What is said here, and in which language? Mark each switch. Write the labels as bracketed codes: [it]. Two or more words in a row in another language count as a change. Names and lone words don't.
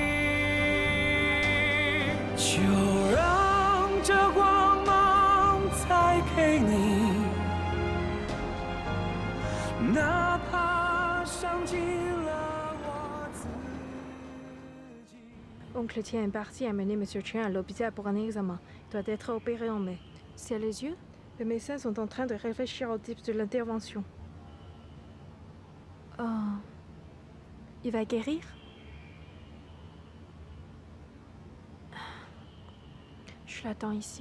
[zh] 就让这光芒再给你， 哪怕伤尽了我自己。 [fr] Oncle Tien est parti à mener Monsieur Cheng à l'hôpital pour un examen. Il doit être opéré en mai. C'est les yeux? Les médecins sont en train de réfléchir au type de l'intervention. Oh. Il va guérir? Je l'attends ici.